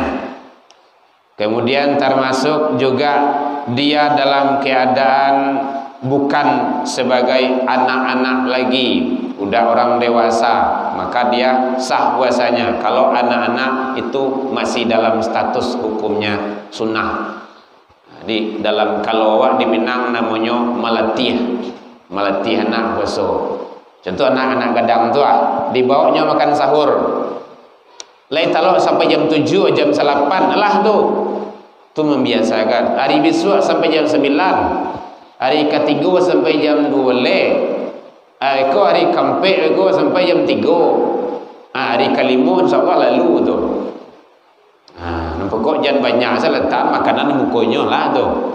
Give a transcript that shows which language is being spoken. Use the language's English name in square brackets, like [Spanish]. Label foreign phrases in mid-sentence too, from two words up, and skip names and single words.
[Indonesian] Kemudian termasuk juga dia dalam keadaan bukan sebagai anak-anak lagi, udah orang dewasa, maka dia sah puasanya. Kalau anak-anak itu masih dalam status hukumnya sunnah. Di dalam kalau awak di Minang namanya melatih anak puasa. [Minangkabau] Contoh anak-anak gadang tu dibawanya makan sahur. Lai talok sampai jam 7 jam 8 lah tu. [Indonesian] Tu membiasakan. Hari besok sampai jam 9. Hari ketiga sampai jam 2 le. [Minangkabau] Eko hari kampek eko sampai jam 3. [Indonesian] Hari kelima [Arabic] insya-Allah [Indonesian] lalu tu. Pokok jangan banyak saya letak makanan mukonya lah tu.